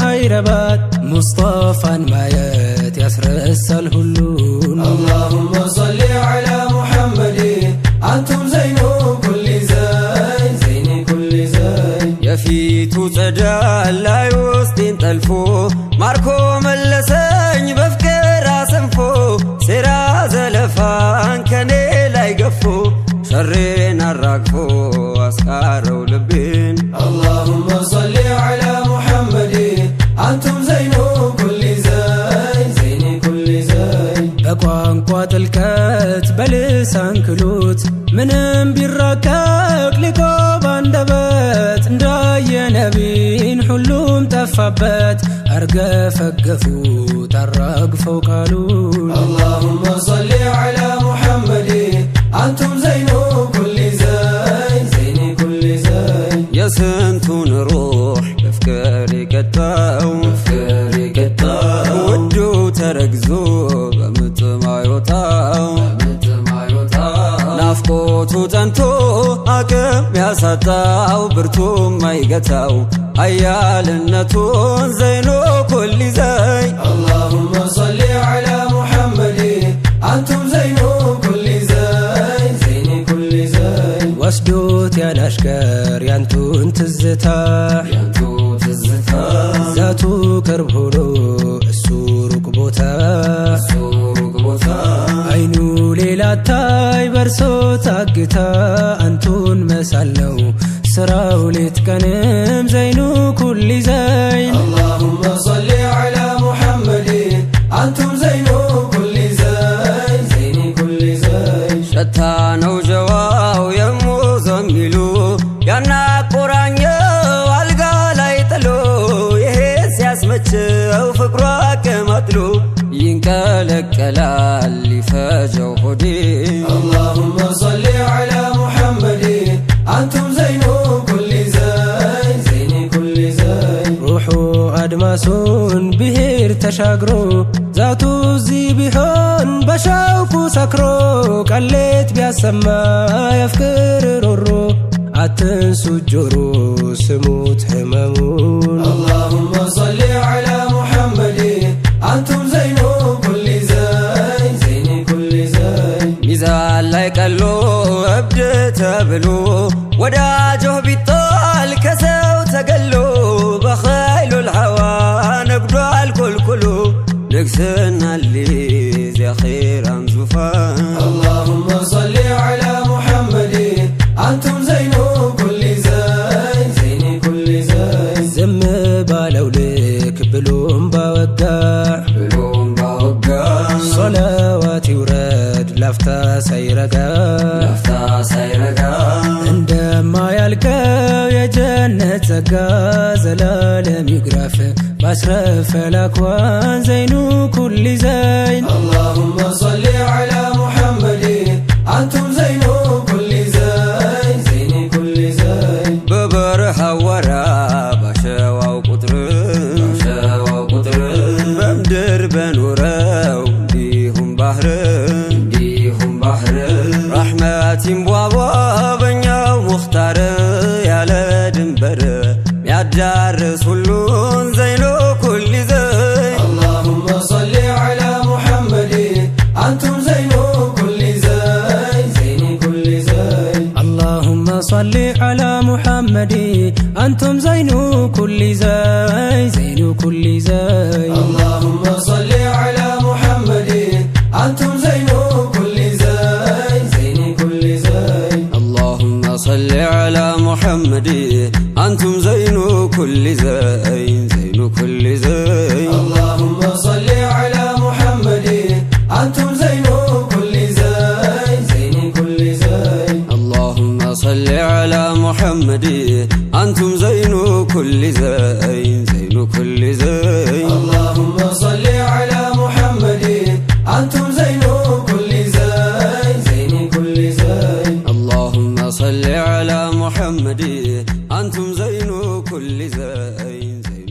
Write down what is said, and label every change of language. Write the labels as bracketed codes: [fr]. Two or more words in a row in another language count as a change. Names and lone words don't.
[am] ማይረባት ሙስጠፋን ማየት ያስረሳል ሁሉን። [ar] اللهم صل على محمد أنتم زينو كل زين زيني كل زين [am] የፊቱ ጸዳል ላይ ውስጤን ጠልፎ ማርኮ መለሰኝ በፍቅር አሰንፎ ሴራ ዘለፋን ከኔ ላይ ገፎ ሸሬን አራግፎ አስቃረው ልቤን። [ar] اللهم صل على محمد أنتم زينو كل زين زيني كل زين [am] በቋንቋ ጥልቀት በልሳን ክሎት ምንም ቢራቀቅ ሊቆ ባንደበት እንዳየ ነቢን ሁሉም ጠፋበት አርገፈገፉት አራግፈው ቃሉን። [ar] اللهم صل على محمد أنتم زينو كل زين زيني كل زين [am] የስንቱን ሩሕ በፍቅር የቀጣው ውዱ ተረግዞ በምጥ ማይወጣው ናፍቆቱ ጠንቶ አቅም ያሳጣው ብርቱ ማይገታው አያልነቱን [ar] زينو كل زين اللهم صل على محمد أنتم زينو كل زين زيني كل زين [am] ወስዶት ያላሽከር ያንቱን ትዝታ ዛቱ ቅርብ ሆኖ እሱ ሩቅ ቦታ አይኑ ሌላ ታይ በርሶ ታግታ አንቱን መሳል ነው ስራው ሌት ቀንም [ar] زينو كل زين اللهم صل على محمد أنتم زينو كل زين زيني كل زين [am] ሸታ ነው ጀዋው የሙዘሚሉ ያናቆራኘው አልጋ ላይ ጥሎ ይሄ ሲያስመቸው ፍቅሯ አቀማጥሎ ይንቀለቀላል ሊፈጀው ሆዴ። [ar] اللهم صل على محمد أنتم زينو كل زين زيني كل زين [am] ሩሑ አድማሱን ብሄር ተሻግሮ ዛቱ እዚህ ቢሆን በሸውቁ ሰክሮ ቀሌት ቢያሰማ የፍቅር ሮሮ አትንሱ ጆሮ ስሙት ህመሙን። [ar] اللهم صل على محمد أنتم زينو كل زين زيني كل زين [am] ሚዛን ላይ ቀሎ እብድ ተብሎ ወዳጆህ ቢጣል ከሰው ተገሎ በኸይሉል ሐዋ ነግዷል ኮልኩሎ ንግስና ሊዝ የኺራን ዙፋን። [ar] اللهم صل على محمد أنتم زينو كل زين زيني كل زين [am] ዝም ባለው ልክ ብሎም ባወጋ ሶላዋት ይውረድ ላፍታ ሳይረጋ እንደማያልቀው የጀነት ጸጋ ዘላለም ይግራፍ ባስረፈ ላኳን [ar] زينو كل زين اللهم صل على محمد أنتم زينو كل زين زيني كل زين [am] በበረሃ ወራ ባሸዋው ቁጥር በምድር በኖረው እንዲሁም ባህር ረሕመት ይንቧቧ በኛው ሙኽታር ያለ ድንበር ሚያዳርስ ሁሉን [ar] زينو كل زين اللهم صل على محمد أنتم زينو كل زين زيني كل زين اللهم صل على محمد أنتم زين كل زين زين كل زين اللهم صل على محمد أنتم زينو كل زين زيني كل زين اللهم صل على محمد أنتم زين كل زين زين كل زين اللهم صل على محمد أنتم زينو كل زين زيني كل زين اللهم صل على محمد أنتم زين كل زين زين كل زين اللهم صل على محمد أنتم زينو كل زين زيني كل زين اللهم صل على محمد أنتم زين كل زين